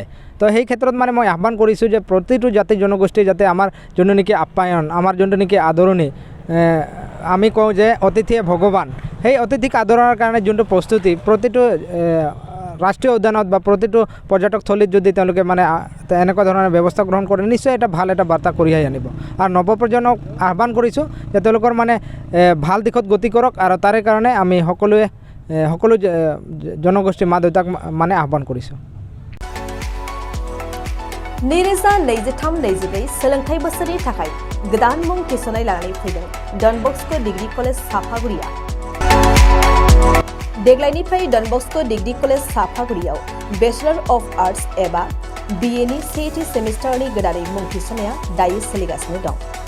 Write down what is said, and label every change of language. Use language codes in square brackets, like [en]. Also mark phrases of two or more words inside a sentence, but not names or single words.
[as] তো সেই ক্ষেত্ৰত মানে মই আহ্বান কৰিছোঁ যে প্ৰতিটো জাতি জনগোষ্ঠী যাতে আমাৰ যোনটো নেকি আপ্যায়ন, আমাৰ যোনটো নেকি আদৰণি, আমি কওঁ যে অতিথিয়ে ভগৱান, সেই অতিথিক আদৰৰ কাৰণে যোনটো প্ৰস্তুতি প্ৰতিটো ৰাষ্ট্ৰীয় উদ্যানত বা প্ৰতিটো পৰ্যটকস্থলীত যদি তেওঁলোকে মানে এনেকুৱা ধৰণৰ ব্যৱস্থা গ্ৰহণ কৰে নিশ্চয় এটা ভাল এটা বাৰ্তা কঢ়িয়াই আনিব। আৰু নৱপ্ৰজন্মক আহ্বান কৰিছোঁ যে তেওঁলোকৰ মানে ভাল দিশত গতি কৰক, আৰু তাৰে কাৰণে আমি সকলো জনগোষ্ঠী মা দেউতাক মানে আহ্বান কৰিছোঁ। [brx] 2023-24 सोलोंथाइ बोसोरनि थाखाय गोदान मुं थिसननाय लानानै फैदों डन बस्क' डिग्री कलेज साफागुरिया। देग्लायनिफ्राय डन बस्क' डिग्री कलेज साफागुरियाव [en] Bachelor of Arts [brx] एबा BA नि सेथि सेमिस्टारनि गोदानै मुं थिसननाया दायो सोलिगासिनो दं।